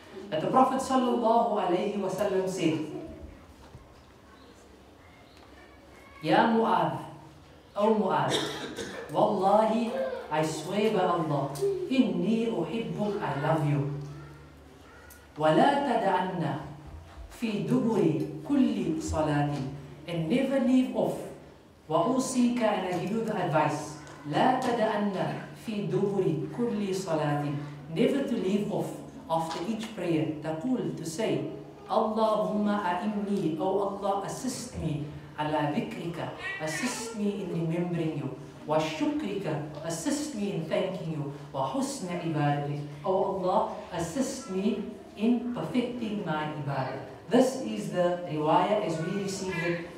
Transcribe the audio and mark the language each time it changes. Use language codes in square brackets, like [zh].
[en] that the Prophet sallallahu alayhi wa sallam said, Ya Mu'adh, O Mu'adh, Wallahi, I swear by Allah, [ar] Inni uhibbuk, [en] I love you. [ar] وَلَا تَدَعَنَّ فِي دُبُرِ كُلِّ صَلَاةٍ, [en] and never leave off. [ar] وَأُوصِيكَ, [en] and I give you the advice, [ar] لَا تَدَعَنَّ فِي دُبُرِ كُلِّ صَلَاةٍ, [en] never to leave off after each prayer, [ar] تقول, [en] to say, [ar] Allahumma a'inni, [en] O Allah, assist me, [ar] ala dhikrika, [en] assist me in remembering you, [ar] wa shukrika, [en] assist me in thanking you, [ar] wa husna ibadatik, [en] O Allah, assist me in perfecting my ibadah. This is the riwayah as we receive it